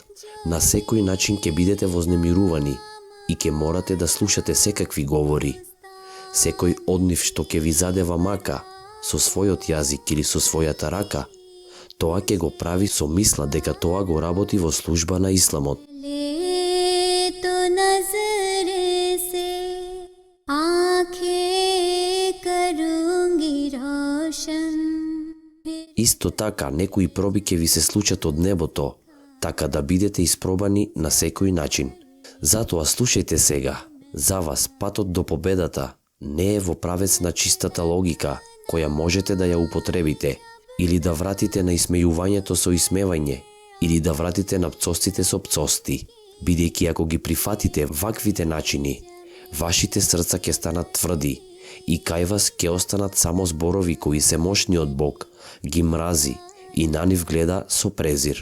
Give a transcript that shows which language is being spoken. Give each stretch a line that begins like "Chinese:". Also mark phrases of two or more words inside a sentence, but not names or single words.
Macedonian: На секој начин ќе бидете вознемирувани и ќе морате да слушате секакви говори. Секој од нив што ќе ви задева мака со својот јазик или со својата рака, тоа ќе го прави со мисла дека тоа го работи во служба на исламот.
Urdu: لے تو نظر سے آنکھیں کروں گی روشن.
Macedonian: Исто така, некои проби ќе ви се случат од небото, така да бидете испробани на секој начин. Затоа слушајте сега, за вас патот до победата не е во правец на чистата логика, која можете да ја употребите, или да вратите на исмејувањето со исмевање, или да вратите на пцостите со пцости, бидејќи ако ги прифатите ваквите начини, вашите срца ќе станат тврди и кај вас ќе останат само зборови кои се мошни од Бог, ги мрази и на нив гледа со презир.